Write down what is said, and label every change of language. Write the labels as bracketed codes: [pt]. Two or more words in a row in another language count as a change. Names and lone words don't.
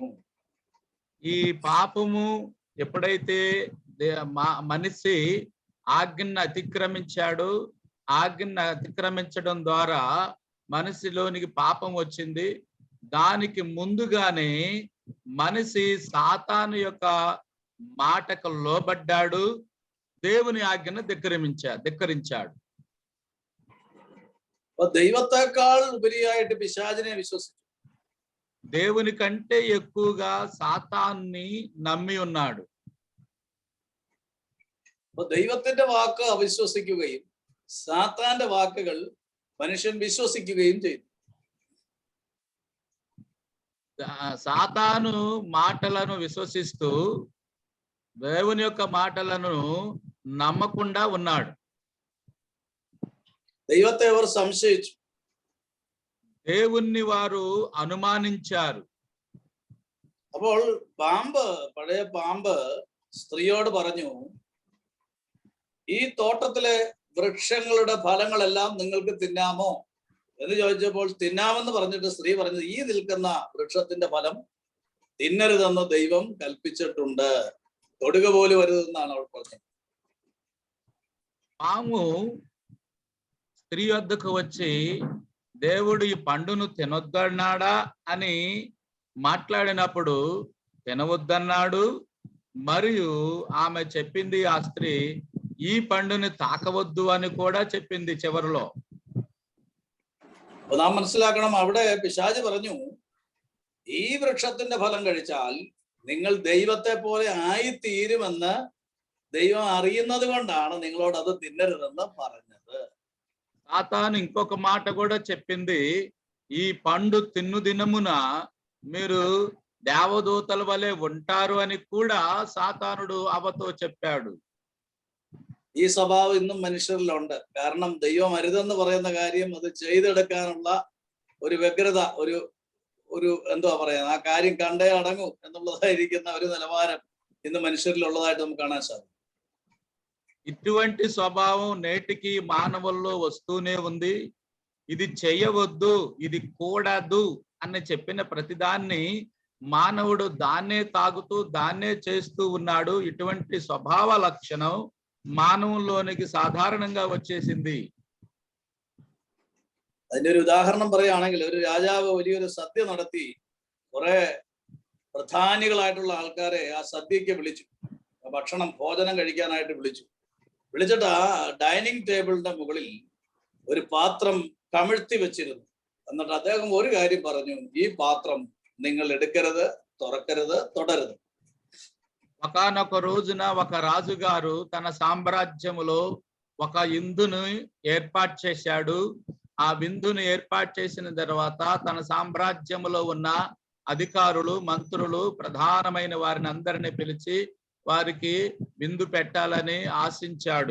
[te] ఈ పాపము ఎప్పుడైతే మనిషి ఆజ్ఞను అతిక్రమించాడో, ఆజ్ఞను అతిక్రమించడం ద్వారా మనిషిలోనికి పాపం వచ్చింది. దానికి ముందుగానే మనిషి సాతాను యొక్క మాటకు లోబడ్డాడు, దేవుని ఆజ్ఞను ధిక్కరించాడు. [ml] അപ്പൊ ദൈവത്തെക്കാൾ ഉപരിയായിട്ട് പിശാചിനെ വിശ്വസിച്ചു. [te] దేవుని కంటే ఎక్కువగా సాతాన్ని నమ్మి ఉన్నాడు. [ml] അപ്പൊ ദൈവത്തിന്റെ വാക്ക് അവിശ്വസിക്കുകയും സാത്താന്റെ വാക്കുകൾ മനുഷ്യൻ വിശ്വസിക്കുകയും ചെയ്തു. [te] సాతాను మాటలను విశ్వసిస్తూ దేవుని యొక్క మాటలను నమ్మకుండా ఉన్నాడు. [ml] ദൈവത്തെ അവർ സംശയിച്ചു. [te] దేవుణ్ణి వారు అనుమానించారు. [ml] അപ്പോൾ പഴയ പാമ്പ് സ്ത്രീയോട് പറഞ്ഞു, ഈ തോട്ടത്തിലെ വൃക്ഷങ്ങളുടെ ഫലങ്ങളെല്ലാം നിങ്ങൾക്ക് തിന്നാമോ എന്ന് ചോദിച്ചപ്പോൾ തിന്നാമെന്ന് പറഞ്ഞിട്ട് സ്ത്രീ പറഞ്ഞത്, ഈ നിൽക്കുന്ന വൃക്ഷത്തിന്റെ ഫലം തിന്നരുതെന്ന് ദൈവം കൽപ്പിച്ചിട്ടുണ്ട്, തൊടുക പോലും വരുതെന്നാണ് അവൾ പറഞ്ഞത്. [te] పాము స్త్రీ వద్దకు వచ్చి దేవుడు ఈ పండును తినొద్దన్నాడా అని మాట్లాడినప్పుడు తినవద్దన్నాడు. మరియు ఆమె చెప్పింది, ఆ స్త్రీ ఈ పండుని తాకవద్దు అని కూడా చెప్పింది చివరిలో. [ml] നാം മനസ്സിലാക്കണം, അവിടെ പിശാച് പറഞ്ഞു, ഈ വൃക്ഷത്തിന്റെ ഫലം കഴിച്ചാൽ നിങ്ങൾ ദൈവത്തെ പോലെ ആയിത്തീരുമെന്ന് ദൈവം അറിയുന്നത് കൊണ്ടാണ് നിങ്ങളോട് അത് തിന്നരുതെന്ന് പറഞ്ഞത്. [te] సాతాను ఇంకొక మాట కూడా చెప్పింది, ఈ పండు తిన్ను దినమున మీరు దేవదూతల వలె ఉంటారు అని కూడా సాతానుడు అవతో చెప్పాడు. [ml] ഈ സ്വഭാവം ഇന്നും മനുഷ്യരിലുണ്ട്. കാരണം ദൈവം അരുതെന്ന് പറയുന്ന കാര്യം അത് ചെയ്തെടുക്കാനുള്ള ഒരു വ്യഗ്രത, ഒരു എന്തുവാ പറയുന്നത്, ആ കാര്യം കണ്ടേ അടങ്ങൂ എന്നുള്ളതായിരിക്കുന്ന ഒരു നിലവാരം ഇന്ന് മനുഷ്യരിലുള്ളതായിട്ട് നമുക്ക് കാണാൻ സാധിക്കും. [te] ఇటువంటి స్వభావం నేటికి మానవుల్లో వస్తూనే ఉంది. ఇది చేయవద్దు, ఇది కూడదు అని చెప్పిన ప్రతిదాన్ని మానవుడు దాన్నే తాగుతూ దాన్నే చేస్తూ ఉన్నాడు. ఇటువంటి స్వభావ లక్షణం మానవుల్లోనికి సాధారణంగా వచ్చేసింది. [ml] അതിന്റെ ഒരു ഉദാഹരണം പറയുകയാണെങ്കിൽ, ഒരു രാജാവ് വലിയൊരു സദ്യ നടത്തി കുറെ പ്രധാനികളായിട്ടുള്ള ആൾക്കാരെ ആ സദ്യക്ക് വിളിച്ചു, ഭോജനം കഴിക്കാനായിട്ട് വിളിച്ചിട്ട് ആ ഡൈനിങ് ടേബിളിന്റെ മുകളിൽ ഒരു പാത്രം കമിഴ്ത്തി വെച്ചിരുന്നു. എന്നിട്ട് അദ്ദേഹം ഒരു കാര്യം പറഞ്ഞു, ഈ പാത്രം നിങ്ങൾ എടുക്കരുത്, തുറക്കരുത്, തൊടരുത്. [te] ఒకానొక రోజున ఒక రాజుగారు తన సామ్రాజ్యములో ఒక విందును ఏర్పాటు చేశాడు. ఆ విందును ఏర్పాటు చేసిన తర్వాత తన సామ్రాజ్యములో ఉన్న అధికారులు, మంత్రులు, ప్రధానమైన వారిని అందరినీ పిలిచి వారికి విందు పెట్టాలని ఆశించాడు.